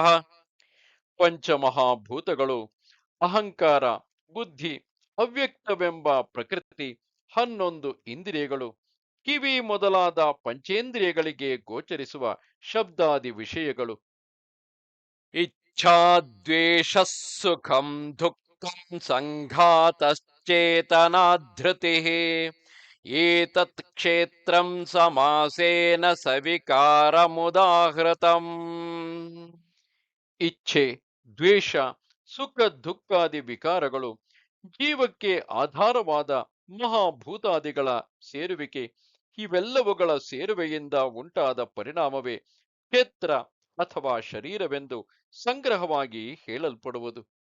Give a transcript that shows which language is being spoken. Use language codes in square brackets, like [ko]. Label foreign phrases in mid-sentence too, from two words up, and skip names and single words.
[kn] ಪಂಚಮಹಾಭೂತಗಳು, ಅಹಂಕಾರ, ಬುದ್ಧಿ, ಅವ್ಯಕ್ತವೆಂಬ ಪ್ರಕೃತಿ, 11 ಇಂದ್ರಿಯಗಳು, ಕಿವಿ ಮೊದಲಾದ ಪಂಚೇಂದ್ರಿಯಗಳಿಗೆ ಗೋಚರಿಸುವ ಶಬ್ದಾದಿ ವಿಷಯಗಳು, [sa] ಇಚ್ಛಾದ್ವೇಷ ಸುಖಂ ದುಃಖಂ ಸಂಘಾತಶ್ಚೇತನಾಧೃತಿ ಏತತ್ ಕ್ಷೇತ್ರಂ ಸಮಾಸೇನ ಸವಿಕಾರಮುದಾಹೃತಂ. [kn] ಇಚ್ಛೆ, ದ್ವೇಷ, ಸುಖ ದುಃಖಾದಿ ವಿಕಾರಗಳು, ಜೀವಕ್ಕೆ ಆಧಾರವಾದ ಮಹಾಭೂತಾದಿಗಳ ಸೇರುವಿಕೆ, ಇವೆಲ್ಲವುಗಳ ಸೇರುವೆಯಿಂದ ಉಂಟಾದ ಪರಿಣಾಮವೇ ಕ್ಷೇತ್ರ ಅಥವಾ ಶರೀರವೆಂದು ಸಂಗ್ರಹವಾಗಿ ಹೇಳಲ್ಪಡುವುದು.